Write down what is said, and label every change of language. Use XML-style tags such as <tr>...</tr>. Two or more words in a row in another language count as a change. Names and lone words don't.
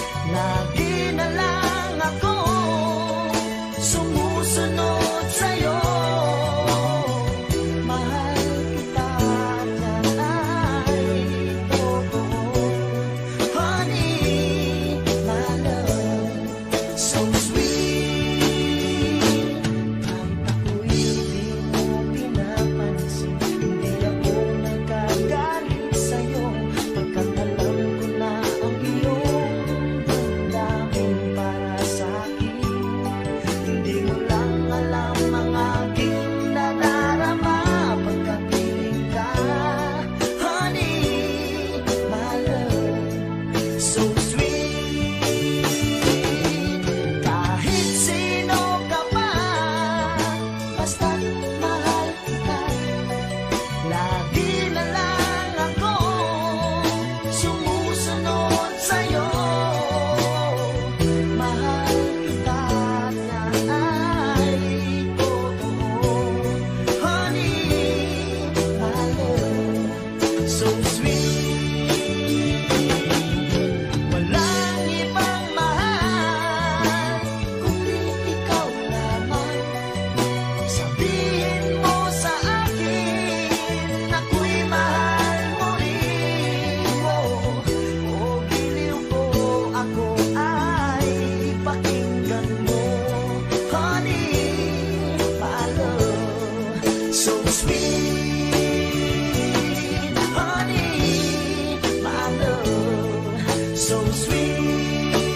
<tl>Lagi na lang ako sumusunod sa'yo. Mahal kita na ay totoo.</tl> <en>Honey, my love, so sweet.</en> <tl>Kahit ako'y hindi mo pinapansin, hindi ako nagagalit sa'yo. Pagkat alam ko na ang iyong damdamin para sa'kin. Hindi mo lang alam ang aking nadarama pagkapiling ka.</tl> <en>Honey, my love, so sweet.</en> <tl>Kahit sino ka pa, basta't mahal kita. Lagi na lang ako sumusunod sa'yo. Mahal kita na ay totoo.</tl> <en>Honey, my love, so sweet.</en> <tl>Walang ibang mahal kundi ikaw lamang. Sabihin mo sa akin ako'y mahal mo rin. O giliw ko, ako ay pakinggan mo.</tl> <en>Honey, my love, so sweet. Honey, my love, so sweet.</en>